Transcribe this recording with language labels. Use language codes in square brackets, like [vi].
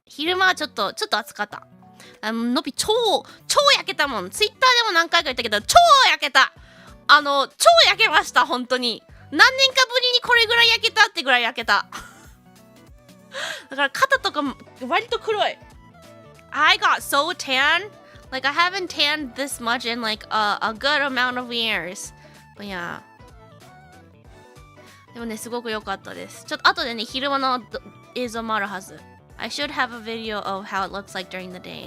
[ja] 昼間はちょっと暑かった。のび超焼けたもん。ツイッターでも何回か言ったけど、超焼けた。超焼けました、本当に。何年かぶりにこれぐらい焼けたってぐらい焼けた。だから肩とか割と黒い。 [en] I got so tan. Like I haven't tanned this much in like a good amount of years. But yeah. [ja] でもね、すごく良かったです。ちょっと後でね、昼間の映像もあるはず。 [en] I should have a video of how it looks like during the day.